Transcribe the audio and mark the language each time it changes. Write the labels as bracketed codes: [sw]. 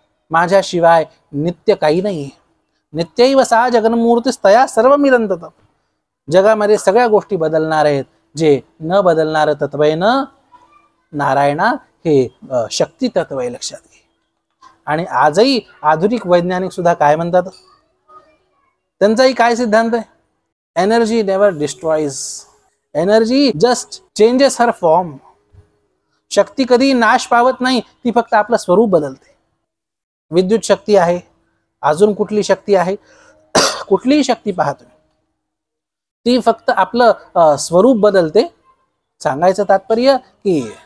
[mr] माझ्याशिवाय नित्य काही नाहीये. [sa] नित्यैव सा जगन्मूर्तिस्तया सर्वमिदं. [mr] जगामध्ये सगळ्या गोष्टी बदलणार आहेत. जे न बदलणार तत्व आहे न नारायणा हे शक्ती तत्व आहे, लक्षात घे. आणि आजही आधुनिक वैज्ञानिक सुद्धा काय म्हणतात? त्यांचाही काय सिद्धांत आहे? [en] Energy never destroys, energy just changes her form. [mr] शक्ती कधी नाश पावत नाही, ती फक्त आपलं स्वरूप बदलते. विद्युत शक्ती आहे, अजून कुठली शक्ती आहे? कुठलीही शक्ती पाहतो ती फक्त आपलं स्वरूप बदलते. सांगायचं तात्पर्य की